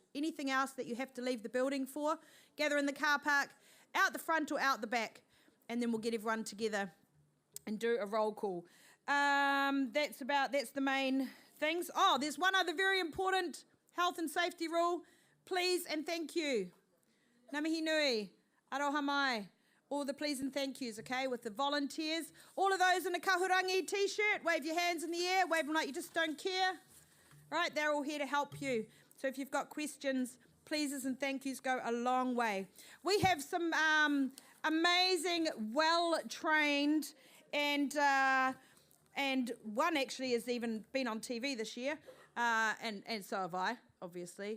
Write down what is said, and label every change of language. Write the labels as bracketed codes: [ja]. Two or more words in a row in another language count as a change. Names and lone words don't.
[en] Anything else that you have to leave the building for, gather in the car park, out the front or out the back, and then we'll get everyone together and do a roll call. That's the main things. Oh, there's one other very important health and safety rule. Please and thank you. [mi] Ngā mihi nui, aroha mai. [en] All the please and thank yous, okay, with the volunteers. All of those in a kahurangi t-shirt, wave your hands in the air, wave them like you just don't care. Right, they're all here to help you. So if you've got questions, pleases and thank yous go a long way. We have some amazing, well-trained, and one actually has even been on TV this year, and so have I, obviously.